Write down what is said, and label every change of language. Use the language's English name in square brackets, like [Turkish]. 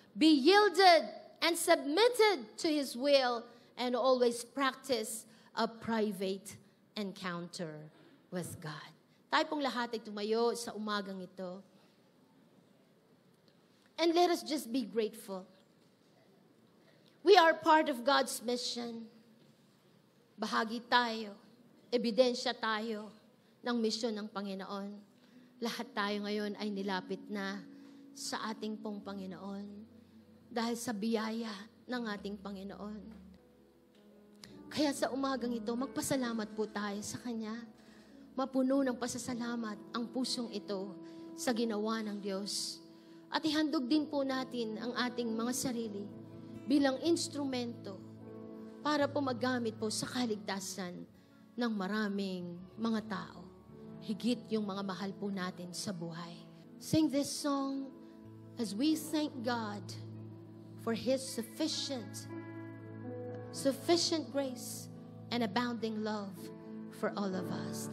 [English] Be yielded and submitted to His will and always practice a private encounter with God. [Filipino] Tayo pong lahat ay tumayo sa umagang ito. [English] And let us just be grateful. We are part of God's mission. [Filipino] Bahagi tayo. Ebidensya tayo ng misyon ng Panginoon. Lahat tayo ngayon ay nilapit na sa ating pong Panginoon dahil sa biyaya ng ating Panginoon. Kaya sa umagang ito, magpasalamat po tayo sa Kanya. Mapuno ng pasasalamat ang pusong ito sa ginawa ng Diyos. At ihandog din po natin ang ating mga sarili bilang instrumento para po magamit po sa kaligtasan ng maraming mga tao. Higit yung mga mahal po natin sa buhay. [English] Sing this song as we thank God for His sufficient grace and abounding love for all of us.